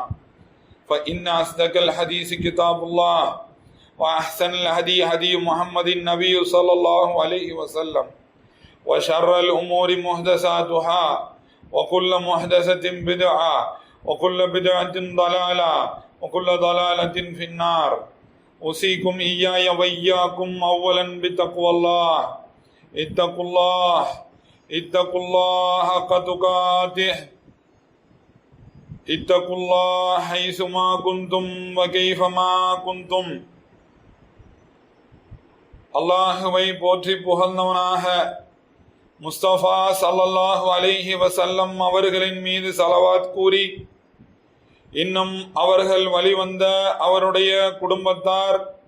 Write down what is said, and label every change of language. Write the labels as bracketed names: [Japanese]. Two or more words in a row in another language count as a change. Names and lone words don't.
[Arabic] فإن أصدق الحديث كتاب الله وأحسن الهدي هدي محمد النبي صلى الله عليه وسلم وشر الأمور محدثاتها وكل محدثة بدعة وكل بدعة ضلالة وكل ضلالة في النار أوصيكم إياي وإياكم أولا بتقوى الله اتقوا الله حق تقاته اتقوا الله حيثما كنتم وكيفما كنتم [Tamil] அல்லாஹுவை போற்றி புகழ்ந்தவனாக முஸ்தபா [Arabic] صلى الله عليه وسلم [Tamil] அவர்களின் மீது ஸலவாத் கூறி இன்னும் அவர்கள் வழிவந்த அவருடைய குடும்பத்தார்